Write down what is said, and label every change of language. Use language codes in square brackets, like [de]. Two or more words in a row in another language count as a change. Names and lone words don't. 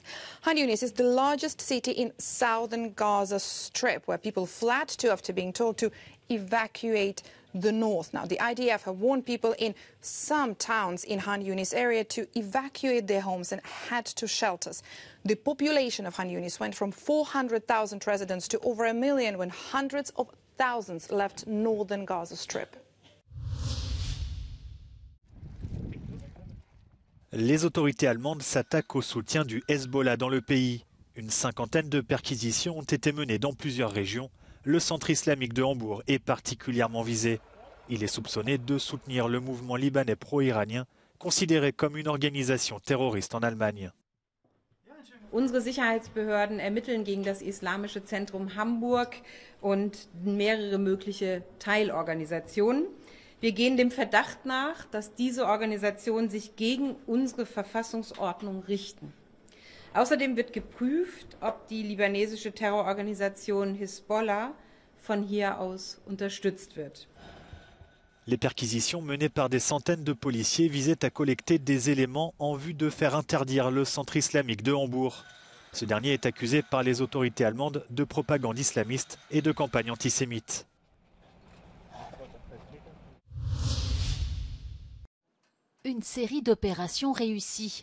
[en] Khan Yunis is the largest city in southern Gaza Strip, where people fled to after being told to evacuate the north. Now, the IDF have warned people in some towns in Khan Yunis area to evacuate their homes and head to shelters. The population of Khan Yunis went from 400,000 residents to over 1 million when hundreds of thousands left northern Gaza Strip. [fr] Les autorités allemandes s'attaquent au soutien du Hezbollah dans le pays. Une cinquantaine de perquisitions ont été menées dans plusieurs régions. Le centre islamique de Hambourg est particulièrement visé. Il est soupçonné de soutenir le mouvement libanais pro-iranien, considéré comme une organisation terroriste en Allemagne. [de] Unsere Sicherheitsbehörden ermitteln gegen das Islamische Zentrum Hamburg und mehrere mögliche Teilorganisationen. Wir gehen dem Verdacht nach, dass diese Organisationen sich gegen unsere Verfassungsordnung richten. Außerdem wird geprüft, ob die libanesische Terrororganisation Hisbollah von hier aus unterstützt wird. [fr] Les perquisitions menées par des centaines de policiers visaient à collecter des éléments en vue de faire interdire le centre islamique de Hambourg. Ce dernier est accusé par les autorités allemandes de propagande islamiste et de campagne antisémite. Une série d'opérations réussies.